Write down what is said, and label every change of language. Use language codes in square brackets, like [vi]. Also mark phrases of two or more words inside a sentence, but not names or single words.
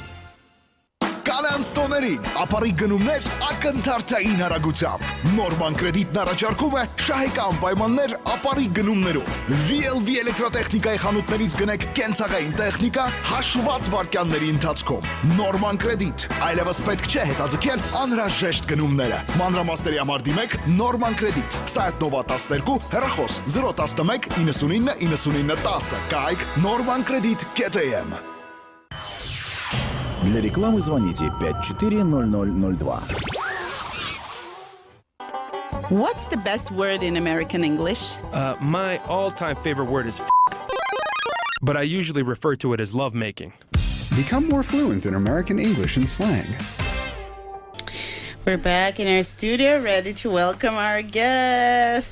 [hy] Կանանց տոներին ապարի գնումներ ակնթարթային հարագությամբ։ Նորման կրեդիտն առաջարկում է շահեկան պայմաններ ապարի գնումներով։ VLV էլեկտրատեխնիկայի խանութներից գնեք կենցաղային տեխնիկա հաշված վայրկյանների ընթացքում։ Նորման կրեդիտ, այլևս պետք չէ հետաձգել անհրաժեշտ գնումները։ Մանրամասների համար դիմեք Նորման [ru] кредит, сайт [hy] Nova 12, հեռախոս 011 99 99 10, կայք Norman Credit KTM։ [ru] Для рекламы звоните 540002. [en] What's the best word in American English? My all-time favorite word is but I usually refer to it as lovemaking. Become more fluent in American English and slang. We're back in our studio, ready to welcome our guest.